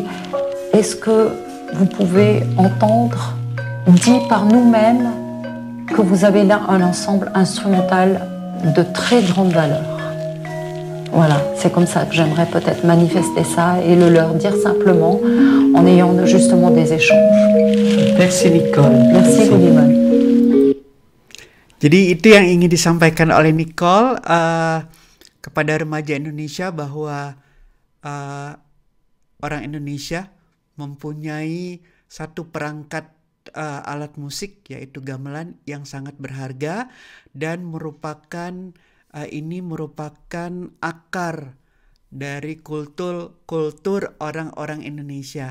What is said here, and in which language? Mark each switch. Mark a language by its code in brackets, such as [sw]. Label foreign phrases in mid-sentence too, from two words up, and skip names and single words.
[fr] Est-ce que vous pouvez entendre, dit par nous-mêmes, que vous avez là un ensemble instrumental de très grande valeur? Voilà, c'est comme ça que j'aimerais peut-être manifester ça et le leur dire simplement en ayant justement des échanges. Merci Nicole. Merci Budiman. [id] Jadi itu yang ingin disampaikan oleh Nicole kepada remaja Indonesia bahwa orang Indonesia mempunyai satu perangkat alat musik yaitu gamelan yang sangat berharga dan ini merupakan akar dari kultur orang-orang Indonesia.